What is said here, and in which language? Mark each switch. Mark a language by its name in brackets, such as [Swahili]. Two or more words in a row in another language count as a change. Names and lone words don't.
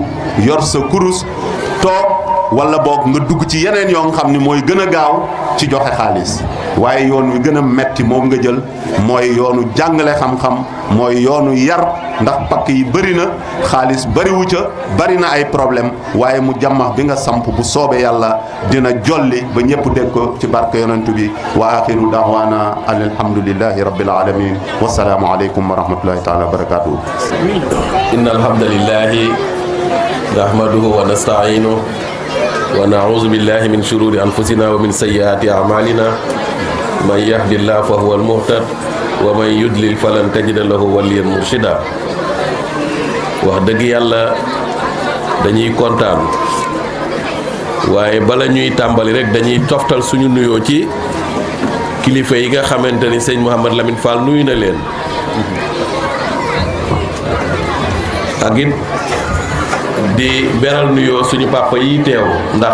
[Wolof] yor sa kurus toog wala boog nga dugg ci yeneen yoo nga xam ni mooy gën a gaaw ci joxe xaalis waaye yoon wi gën a metti moom nga jël mooy yoonu jàngale xam-xam mooy yoonu yar ndax pakk yi bëri na xaalis bëriwu ca bëri na ay problème waaye mu jàmmax bi nga samp bu soobee yàlla dina jolli ba ñëpp dégg ko ci barke yonent bi [Arabic] وآخر دعوانا الحمد لله رب العالمين والسلام عليكم ورحمة الله تعالى وبركاته إن الحمد لله نحمده ونستعينه ونعوذ بالله من شرور أنفسنا ومن سيئات أعمالنا من يهد الله فهو المهتد ومن يضلل فلن تجد له وليا مرشدا [Wolof] wax dëgg yàlla dañuy kontaan waaye bala ñuy tàmbali rek dañuy toftal suñu nuyoo ci kilifa yi nga xamante ni sëñ Mouhamad Lamine Fall nuyu na leen ak it di beral nuyoo suñu papa yi teew ndax